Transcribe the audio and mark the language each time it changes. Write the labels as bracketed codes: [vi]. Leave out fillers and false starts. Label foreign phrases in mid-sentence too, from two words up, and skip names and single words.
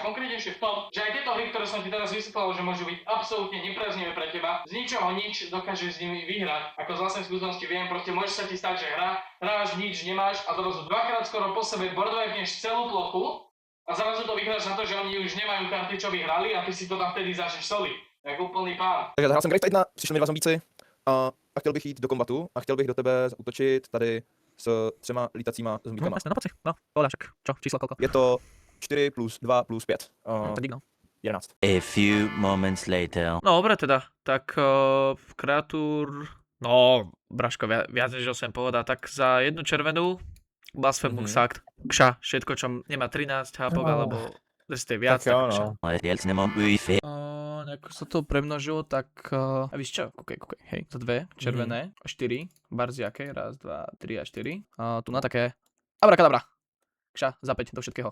[sk] Konkrétnejšie v tom, že aj tieto hry, ktoré som ti teraz vysvetlil, že môžu byť absolútne nepriaznivé pre teba, z ničoho nič dokážeš s nimi vyhrať. Ako z vlastnej skúsenosti viem, proste môže sa ti stať, že hráš nič, nemáš a zrazu dvakrát skoro po sebe boardwipneš celú plochu a zrazu to vyhráš na to, že oni už nemajú karty, čo vyhrali a ty si to tam vtedy začneš soliť. [cs] Jak úplný pán. Takže zahrál jsem Great Fight 1, přišli mi 2 zombíci a chtěl bych jít do kombatu a chtěl bych do tebe útočit tady s 3 lítacíma zombíkama. [sk] Jasne, no poď si, no, povedal však, čo, číslo koľko? Je to 4 plus 2 plus 5. To dík, no. 11. [en] A few moments later. [sk] No dobre teda, tak kreatúr, no Braško, viac než 8 povedal, tak za jednu červenú Blasphemous Act, kša, všetko čo nemá 13 hápok, alebo ste viac, tak kša. Nejako sa to premnožilo, tak a víš čo, kúkej, hej, za 2 červené, 4, barziaké, 1, 2, 3 a 4, tu na také, abrakadabra, kša, za 5 do všetkého.